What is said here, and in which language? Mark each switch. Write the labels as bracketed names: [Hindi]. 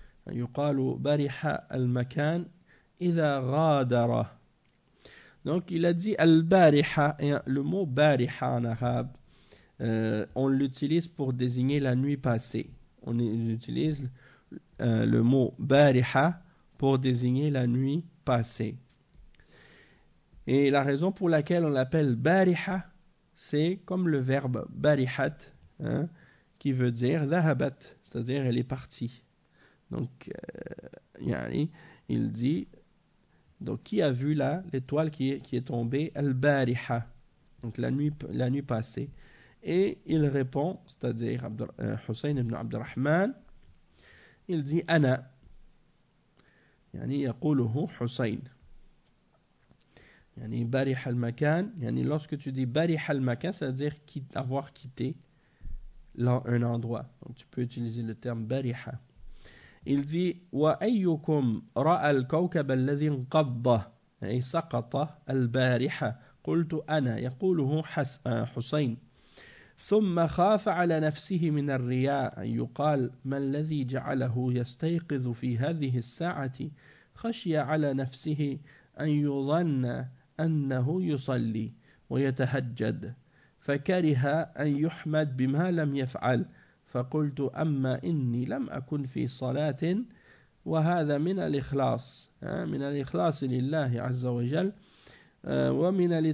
[Arabic] يقال برح المكان إذا غادر. [French] Donc il a dit al-bariha, le mot bariha en arabe, on l'utilise pour désigner la nuit passée. On utilise le mot bariha pour désigner la nuit passée. Et la raison pour laquelle on l'appelle bariha, c'est comme le verbe barihat, hein, qui veut dire dhahabat, c'est-à-dire elle est partie. Donc, yani, il dit, donc qui a vu là l'étoile qui est tombée, al-bariha, donc la nuit passée. Et il répond, c'est-à-dire Hussein ibn Abdurrahman, il dit, [Arabic] ana, yani, yaquluhu [French] Hussein. Yani, bariha al-makan, yani, lorsque tu dis bariha al-makan, c'est-à-dire avoir quitté un endroit. Donc, tu peux utiliser le terme bariha. Il dit [Arabic] وأيكم رأى الكوكب الذي انقض أي سقط البارحة قلت أنا يقوله حسين ثم خاف على نفسه من الرياء يقال ما الذي جعله يستيقظ في هذه الساعة خشي على نفسه أن يظن أنه يصلي ويتهجد فكره أن يحمد بما لم يفعل فقلت أما إني لم أكن في صلاة وهذا من الإخلاص من الإخلاص لله عز وجل ومن